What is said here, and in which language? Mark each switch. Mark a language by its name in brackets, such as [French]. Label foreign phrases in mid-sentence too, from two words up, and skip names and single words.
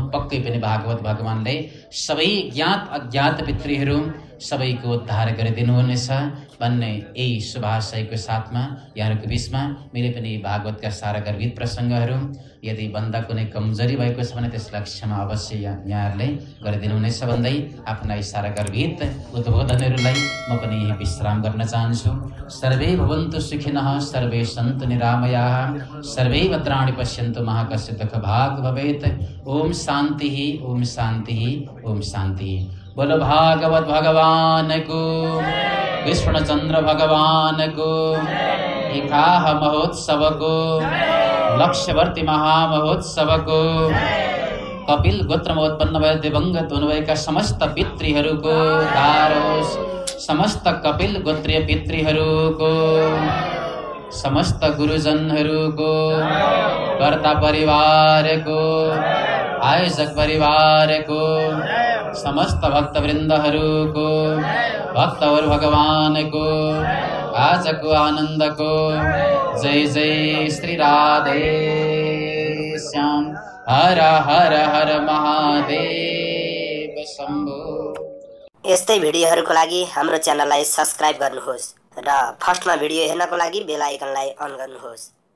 [Nepali] पक्कै पनि भागवत भगवानले सबै ज्ञात अज्ञात पितृहरू सबैको उद्धार गरिदिनुहुनेछ भन्ने यही शुभाशयको साथमा यहाँहरूको बिचमा मैले पनि भागवतका सारा गर्भित प्रसङ्गहरू यदि भन्दा कुनै कमजोरी भएको छ भने त्यसलाई क्षमा अवश्य यहाँहरूले गरिदिनुहुनेछ भन्दै आफ्ना सारा गर्भित उद्बोधनहरूलाई म पनि यही विश्राम गर्न चाहन्छु। [Sanskrit] सर्वे भवन्तु सुखिनः, सर्वे सन्तु निरामयाः, सर्वे भद्राणि पश्यन्तु मा कश्चित् दुःखभाग् भवेत्। ओम शान्ति, ओम शान्ति, ओम शान्ति। [Nepali] बोलो भागवत भगवान को, कृष्णचंद्र भगवान को, एकाह महोत्सव को, लक्ष्यवर्ती महामहोत्सव को, कपिल गोत्रमा उत्पन्न भएर दिवंगत हुनुभएका समस्त पितृहरूको दारोस्, समस्त कपिल गोत्रीय पितृहरूको, समस्त गुरुजनहरूको, कर्ता परिवारको, आयोजक परिवारको, समस्त भक्तवृन्दहरूको, भक्तहरू भगवानको आजको आनन्दको जय जय श्री राधे श्याम। [Sanskrit] हर हर हर महादेव शम्भो। [Nepali] यस्तै भिडियोहरूको लागि हाम्रो च्यानललाई सब्स्क्राइब गर्नुहोस् र फर्स्टमा भिडियो हेर्नको लागि बेल आइकनलाई अन गर्नुहोस्।